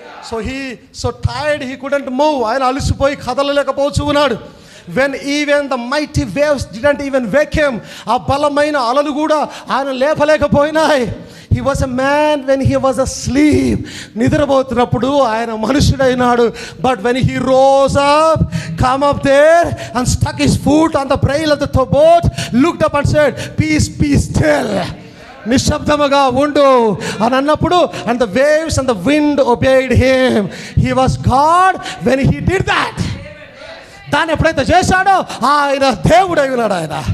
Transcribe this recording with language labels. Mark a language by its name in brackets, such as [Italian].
[English] So tired he couldn't move. [Telugu] ఆయన అలసిపోయి కదలలేకపోతూ ఉన్నాడు. [English] When even the mighty waves didn't even wake him. [Telugu] ఆ బలమైన అలలు కూడా ఆయన లేపలేకపోయినాయి. [English] He was a man when he was asleep. [Telugu] నిద్రపోతున్నప్పుడు ఆయన మనుషుడైనాడు. [English] But when he rose up, come up there and stuck his foot on the brail of the boat, looked up and said, peace, be still. [Telugu] నిశ్శబ్దముగా ఉండు అని అన్నప్పుడు, [English] and the waves and the wind obeyed him. He was God when he did that. [Telugu] దాన్ని ఎప్పుడైతే చేశాడో ఆయన దేవుడై ఉన్నాడు ఆయన.